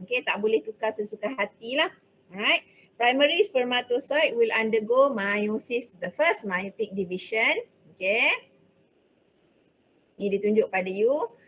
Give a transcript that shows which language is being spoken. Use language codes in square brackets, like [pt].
[ms] Okay, tak boleh tukar sesuka hati lah. [en] Alright, primary spermatocyte will undergo meiosis, the first meiotic division. [ms] Okay, ni ditunjuk pada you.